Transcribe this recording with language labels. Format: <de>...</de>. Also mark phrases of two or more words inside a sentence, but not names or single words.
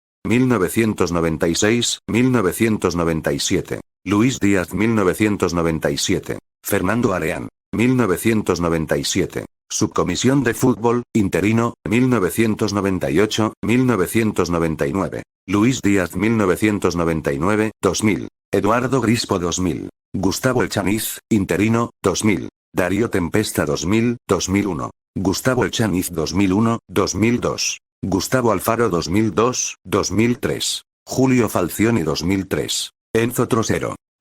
<es>1996-1997. Luis Díaz 1997. Fernando Areán. 1997. Subcomisión de Fútbol, interino, 1998-1999. Luis Díaz 1999-2000. Eduardo Grispo 2000. Gustavo Echaniz, interino, 2000. Darío Tempesta 2000-2001. Gustavo Echaniz 2001-2002. Gustavo Alfaro 2002-2003. Julio Falcioni 2003. Enzo Trocero.</es>